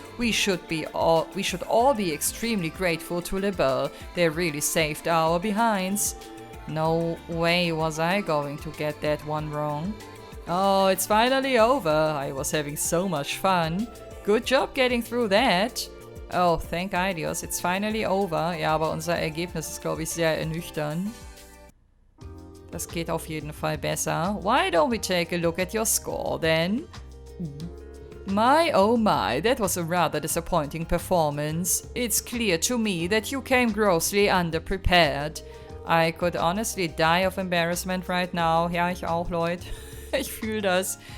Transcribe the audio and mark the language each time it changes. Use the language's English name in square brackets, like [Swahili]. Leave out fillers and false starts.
[English] We should all be extremely grateful to Liberl. They really saved our behinds. No way was I going to get that one wrong. Oh, it's finally over. I was having so much fun. Good job getting through that. Oh, thank Dios, it's finally over. [German] Ja, aber unser Ergebnis ist, glaube ich, sehr ernüchternd. Das geht auf jeden Fall besser. [English] Why don't we take a look at your score then? My oh my, that was a rather disappointing performance. It's clear to me that you came grossly underprepared. I could honestly die of embarrassment right now. [German] Ja, ich auch, Leute. Ich fühle das.